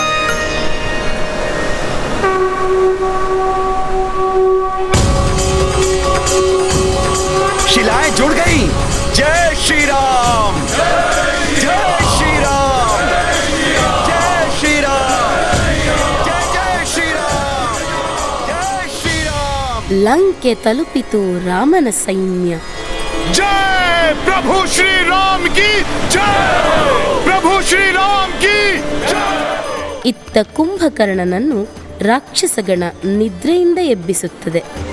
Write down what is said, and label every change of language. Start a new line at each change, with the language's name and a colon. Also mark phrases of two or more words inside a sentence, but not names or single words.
Hindi: शिलाएं जुड़ गई। जय श्री राम, जय श्री राम, जय श्री राम, जय जय श्री राम, जय श्री राम।
Kannada: ಲಂಕೆ ತಲುಪಿತು ರಾಮನ ಸೈನ್ಯ.
Hindi: जय प्रभु श्री राम की जय, प्रभु श्री राम की जय।
Kannada: ಇತ್ತ ಕುಂಭಕರ್ಣನನ್ನು ರಾಕ್ಷಸಗಣ ನಿದ್ರೆಯಿಂದ ಎಬ್ಬಿಸುತ್ತದೆ.